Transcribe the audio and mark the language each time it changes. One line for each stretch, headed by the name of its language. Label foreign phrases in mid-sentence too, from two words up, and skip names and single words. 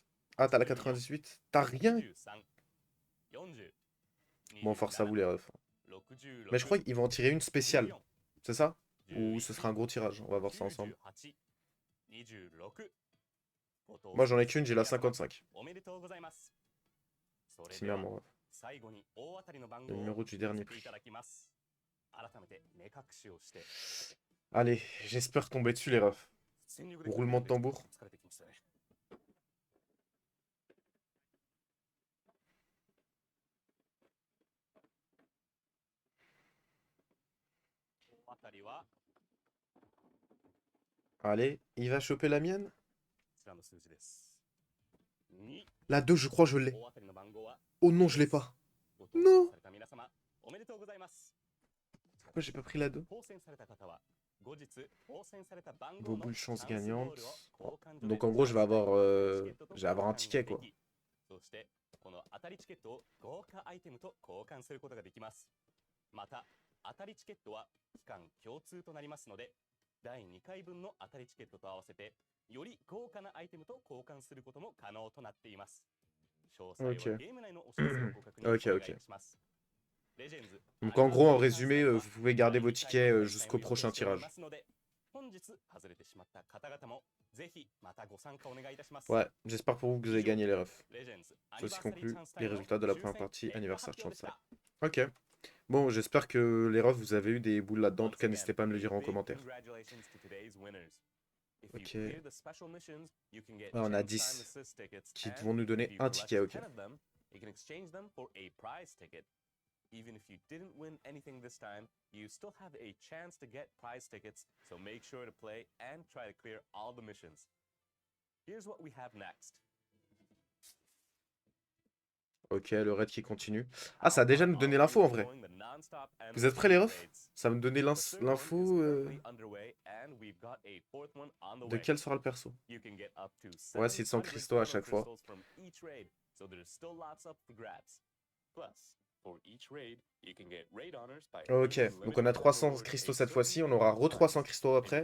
French: Ah, t'as la 98? T'as rien? Bon, force à vous, les refs. Mais je crois qu'ils vont en tirer une spéciale. C'est ça? ou ce sera un gros tirage. On va voir ça ensemble. 98 26 Moi, j'en ai qu'une, j'ai la 55.
Japanese: おめでとうございます。それ
French: C'est
Japanese: で
French: bien
Japanese: は
French: mon ref.
Japanese: 最後に大当たりの番
French: Le
Japanese: 号を
French: numéro du
Japanese: 見
French: dernier
Japanese: せてい
French: prix.
Japanese: ただきます。改めて目隠しをして
French: Allez, j'espère tomber dessus les refs.
Japanese: 全力で
French: Roulement de tambour.
Japanese: 疲れてきましたね。大当たりは
French: Allez, il va choper la mienne?
Japanese: こちらの数字です。2
French: La 2, je crois, je l'ai.
Japanese: 大当たりの番号は
French: Oh non, je l'ai pas.
Japanese: ご当選された皆様おめでとうございます。
French: Pourquoi j'ai pas pris la 2?
Japanese: 当選された方は後日当選された番
French: Vos
Japanese: 号の
French: boules
Japanese: チ
French: chance
Japanese: ャンスボールを
French: gagnante.
Japanese: 交換所
French: Donc
Japanese: で
French: en gros, je vais avoir,
Japanese: チケットと
French: je vais avoir un
Japanese: 交換
French: ticket quoi.
Japanese: できそしてこの当たりチケットを豪華アイテムと交換することができます。また当たりチケットは期間共通となりますので第2回分の当たりチケットと合わせてより豪華なアイテムと交換することも可能となっています。詳細は
French: Ok.
Japanese: ゲーム内のお知らせをご確認
French: Ok,
Japanese: お願
French: ok.
Japanese: いします。Legends
French: Donc en gros, en résumé, vous pouvez garder vos tickets jusqu'au prochain tirage.
Japanese: 本日外れてしまった方々もぜひまたご参加お願いいたします。
French: Ouais, j'espère pour vous que vous avez gagné les refs.
Japanese: Legends
French: Ceci conclut les
Japanese: Anniversary
French: résultats de la
Japanese: Chance
French: première
Japanese: Time
French: partie Anniversaire
Japanese: 結果発表で Chance した Time.
French: Ok. Bon, j'espère que les refs, vous avez eu des boules là-dedans. En tout cas, n'hésitez pas à me le dire en commentaire. Ok. Ouais, on a 10 qui vont nous donner un ticket, ok.
English: Even if you didn't win anything this time, you still have a chance to get prize tickets, so make sure to play and try to clear all the missions. Here's what we have next.
French: Ok, le raid qui continue. Ah, ça a déjà nous donné l'info en vrai. Vous êtes prêts les refs? Ça va me donner l'info de quel sera le perso. Ouais, 600 cristaux à chaque fois. Ok, donc on a 300 cristaux cette fois-ci, on aura re 300 cristaux après.